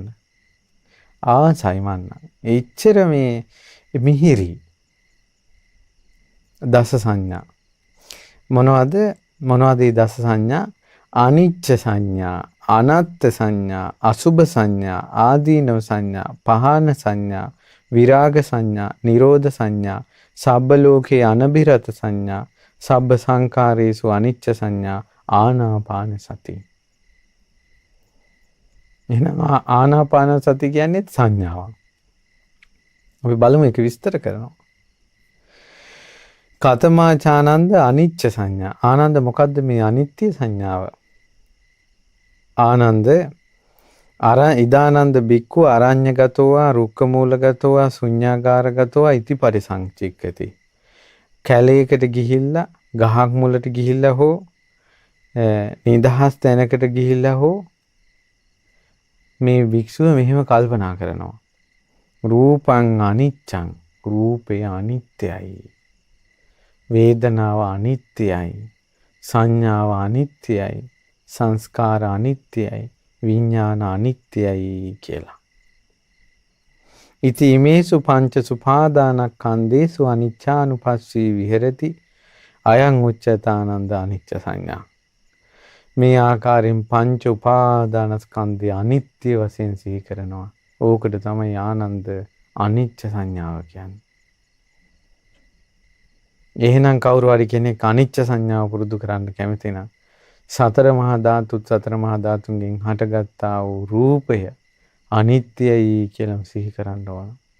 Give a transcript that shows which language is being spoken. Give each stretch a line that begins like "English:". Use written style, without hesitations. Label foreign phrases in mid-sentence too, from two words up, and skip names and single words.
Sinhala: ආසයි මන්න. එච්චර මේ මිහිරි දස සංඥා මොනවද මේ දස සංඥා
Pali: අනිච්ච සංඥා අනාත්ත සංඥා අසුභ සංඥා ආදීනව සංඥා පහන සංඥා විරාග සංඥා නිරෝධ සංඥා සබ්බ ලෝකේ අනබිරත සංඥා සබ්බ සංකාරේසු අනිච්ච සංඥා ආනාපාන සති
Sinhala: එහෙනම් ආනාපාන සති කියන්නේ සංඥාවක්. අපි බලමු ඒක විස්තර කරනවා.
Pali: කතමාචානන්ද අනිච්ච සංඥා.
Sinhala: ආනන්ද මොකද්ද මේ අනිත්‍ය සංඥාව?
Pali: ආනන්ද ඉදානන්ද බික්ඛු අරඤ්‍යගතෝවා රුක්කමූලගතෝවා ශුඤ්ඤාගාරගතෝවා ඉති පරිසංචික්කති.
Sinhala: කැලේකට ගිහිල්ලා ගහක් මුලට ගිහිල්ලා හෝ නිදහස් තැනකට ගිහිල්ලා හෝ මේ භික්ෂුව මෙහෙම කල්පනා කරනවා.
Pali: රූපං අනිච්චං
Sinhala: රූපය අනිත්‍යයි. වේදනාව අනිත්‍යයි. සංඥාව අනිත්‍යයි. සංස්කාර අනිත්‍යයි. විඥාන අනිත්‍යයි කියලා.
Pali: ඉති මේසු පංච සුපාදානස්කන්ධේසු අනිච්ඡානුපස්සී විහෙරති අයං උච්චතානන්ද අනිච්ච සංඥා.
Sinhala: මේ ආකාරයෙන් පංච උපාදානස්කන්ධය අනිත්‍ය වශයෙන් සිහි කරනවා. ඕකට තමයි ආනන්ද අනිච්ච සංඥාව කියන්නේ. එහෙනම් කවුරු හරි කෙනෙක් අනිච්ච සංඥාව පුරුදු කරන්න කැමති නම් සතර මහා ධාතුන්ගෙන් හටගත්තා වූ රූපය අනිත්‍යයි කියලා සිහි කරන්න ඕන.